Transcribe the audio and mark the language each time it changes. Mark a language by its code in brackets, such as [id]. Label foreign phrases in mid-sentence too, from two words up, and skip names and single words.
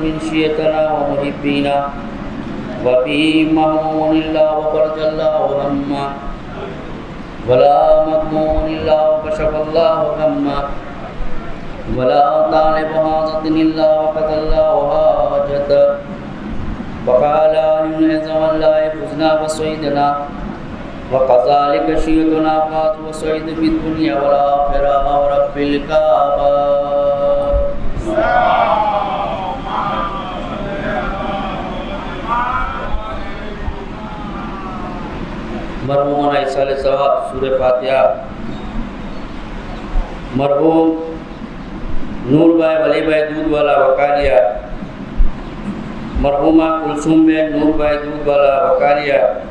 [ar] من شيعتنا ومحبينا وفي مهموم إلا وفرج الله همه ولا مغموم إلا وكشف الله غمه ولا طالب حاجة إلا وقضى الله حاجته فقال إذاً والله فزنا وسعدنا وكذلك شيعتنا فاز وسعد في الدنيا والآخرة ورب الكعبة [ur] مرحوم ایصال ثواب سورہ فاتحہ مرحوم نور بھائی ولی بھائی دودھ والا وکالیہ مرحومہ کلثوم بین نور بھائی دودھ والا وکالیہ